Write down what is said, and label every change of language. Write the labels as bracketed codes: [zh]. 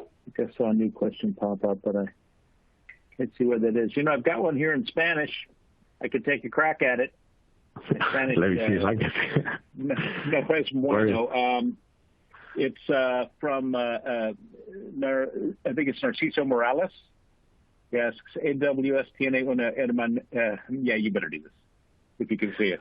[en] I think I saw a new question pop up, but I can't see what that is. You know, I've got one here in Spanish. I could take a crack at it. In Spanish, Let me see if I can. [es] No es bueno. [en] It's from, I think it's Narciso Morales. [es] Yes, AWS tiene una hermana. [en] Yeah, you better do this if you can see it.